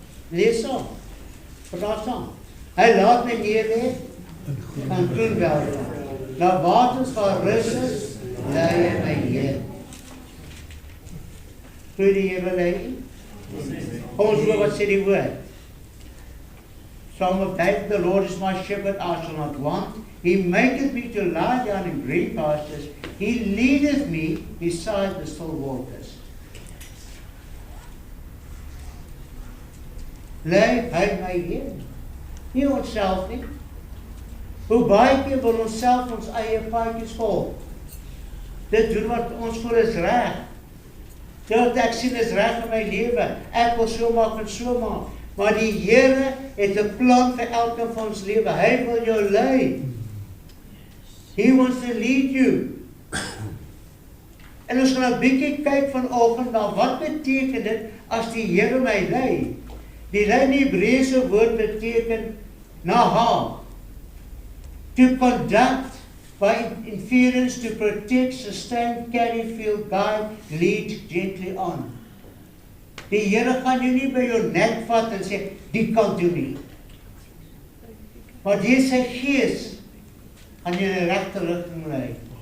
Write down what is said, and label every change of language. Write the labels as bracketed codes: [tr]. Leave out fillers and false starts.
[af] Lees saam, praat saam. Hy laat my neer lê, en groen weilande. Na waters van rus is, lei hy my heen. Hoe die Here lei? Ons hoor wat sê die woord. [en] Psalm of David, the Lord is my shepherd, I shall not want. He maketh me to lie down in green pastures. He leadeth me beside the still waters. [af] Lei hy my heen. Nie onsself nie. Hoe baie keer wil ons self ons eie paadjies volg. Dit doen wat ons voel is reg. Dit ek sien is reg in my lewe. Ek wil so maak en so maak. Maar die Here het 'n plan vir elke van ons lewe. Hy wil jou lei. [en] He wants to lead you. [af] En ons gaan 'n bietjie kyk vanoggend na wat beteken dit as die Here my lei. Die lei in die Hebreëse woord beteken naha. [en] To conduct by inference, to protect, sustain, carry, feel, guide, lead gently on. [af] Die Here gaan jou nie by jou nek vat en sê, die kan doen nie. Maar deur sy gees gaan jy in die regte rigting lei.